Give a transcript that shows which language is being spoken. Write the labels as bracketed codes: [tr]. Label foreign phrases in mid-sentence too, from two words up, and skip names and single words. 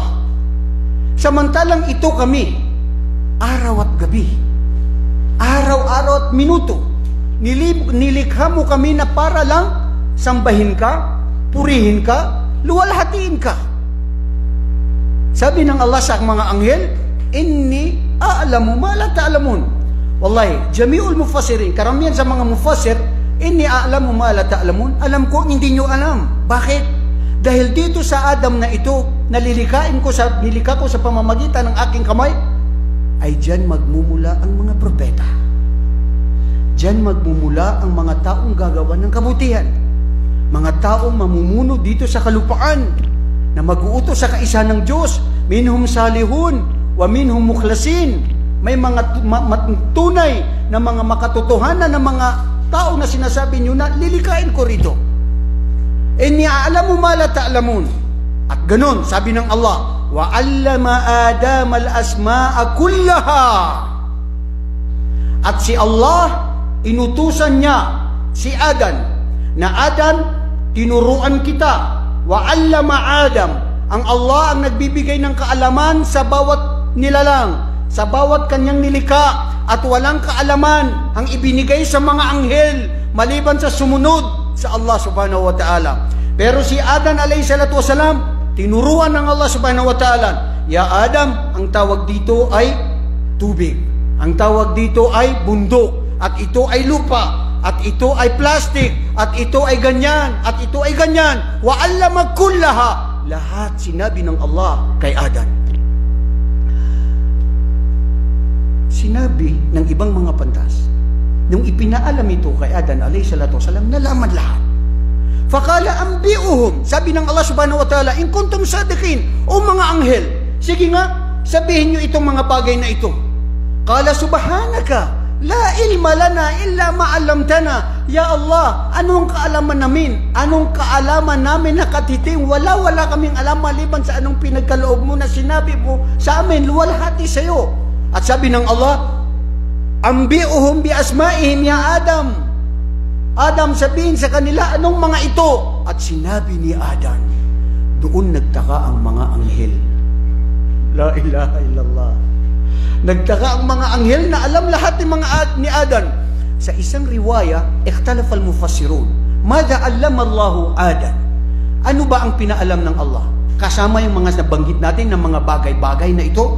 [tl] Samantalang ito kami, araw at gabi, araw-araw at minuto, nilikha mo kami na para lang sambahin ka, purihin ka, luwalhatiin ka. Sabi ng Allah sa mga anghel, [ar] إني أعلم ما لا تعلمون. والله جميع المفسرين, [tl] karamihan sa mga mufassir, [ar] إني أعلم ما لا تعلمون, [tl] alam ko hindi nyo alam. Bakit? Dahil dito sa Adam na ito, nilika ko sa pamamagitan ng aking kamay, ay diyan magmumula ang mga propeta. Diyan magmumula ang mga taong gagawa ng kabutihan. Mga taong mamumuno dito sa kalupaan, na mag-uutos sa kaisa ng Diyos. [ar] منهم صالحون ومنهم مخلصين. [tl] May mga tunay na mga makatotohanan na mga tao na sinasabi nyo na lilikain ko rito. [ar] إني أعلم ما لا تعلمون. [tl] At ganun, sabi ng Allah, [ar] وعلم آدم الأسماء كلها. [tl] At si Allah, inutusan niya si Adan, na Adan, tinuruan kita. [ar] وعلم آدم, [tl] ang Allah ang nagbibigay ng kaalaman sa bawat nilalang, sa bawat kanyang nilikha, at walang kaalaman ang ibinigay sa mga anghel maliban sa sumunod sa Allah [ar] سبحانه وتعالى. [tl] Pero si Adan [ar] عليه الصلاة والسلام, [tl] tinuruan ng Allah [ar] سبحانه وتعالى, يا آدم, [tl] ang tawag dito ay tubig, ang tawag dito ay bundok, at ito ay lupa, at ito ay plastic, at ito ay ganyan, at ito ay ganyan. [ar] وعلم كلها. [tl] Lahat sinabi ng Allah kay Adan. sinabi ng ibang mga pantas, nung ipinaalam ito kay Adan [ar] عليه الصلاة والسلام, [tl] nalaman lahat. [ar] فقال أنبئهم, [tl] sabi ng Allah [ar] سبحانه وتعالى, إن كنتم صادقين, [tl] o mga anghel, sige nga, sabihin nyo itong mga bagay na ito. [ar] قال سبحانك لا علم لنا إلا ما علمتنا. يا الله, [tl] anong kaalaman namin? Anong kaalaman namin na katiting? Wala kaming alam maliban sa anong pinagkaloob mo na sinabi mo sa amin, luwalhati sa'yo. At sabi ng Allah, [ar] أنبئهم بأسمائهم يا آدم. [tl] Adam, sabihin sa kanila, anong mga ito? At sinabi ni Adam, doon nagtaka ang mga anghel. [ar] لا إله إلا الله. [tl] Nagtaka ang mga anghel na alam lahat ng mga ni Adan. Sa isang riwaya, [ar] اختلف المفسرون ماذا علم الله آدم? [tl] Ano ba ang pinaalam ng Allah? Kasama yung mga nabanggit natin ng mga bagay-bagay na ito.